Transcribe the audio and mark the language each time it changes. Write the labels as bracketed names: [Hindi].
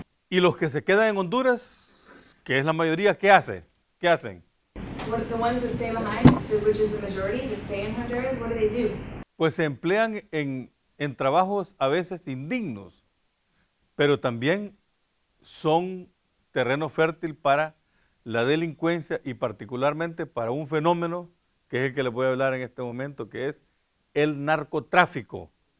[Spanish] Y los que se quedan en Honduras, que es la mayoría, ¿qué hacen? ¿Qué hacen? [English] The ones that stay behind, which is the majority that stay in Honduras, what do? [Spanish] Pues se emplean en trabajos a veces indignos, pero también son terreno fértil para la delincuencia y particularmente para un fenómeno que es el que les voy a hablar en este momento, que es el narcotráfico.